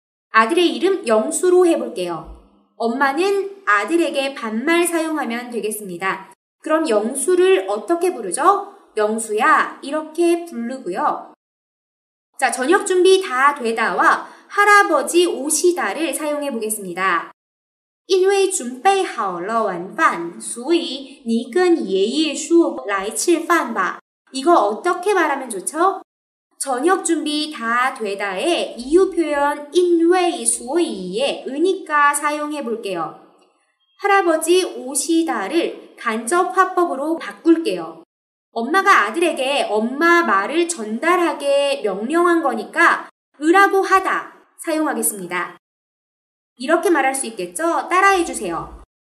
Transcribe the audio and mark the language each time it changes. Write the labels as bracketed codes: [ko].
[ko] 아들의 이름 영수로 해볼게요. 엄마는 아들에게 반말 사용하면 되겠습니다. 그럼 영수를 어떻게 부르죠? 영수야 이렇게 부르고요. 자, 저녁 준비 다 되다와 할아버지 오시다를 사용해 보겠습니다. [zh] 因为准备好了晚饭，所以你跟爷爷说来吃饭吧. [ko] 이거 어떻게 말하면 좋죠? 저녁 준비 다 되다에 이유 표현 因为所以에 으니까 사용해 볼게요. 할아버지 오시다를 간접 화법으로 바꿀게요. 엄마가 아들에게 엄마 말을 전달하게 명령한 거니까 으라고 하다 사용하겠습니다. 이렇게 말할 수 있겠죠? 따라해 주세요.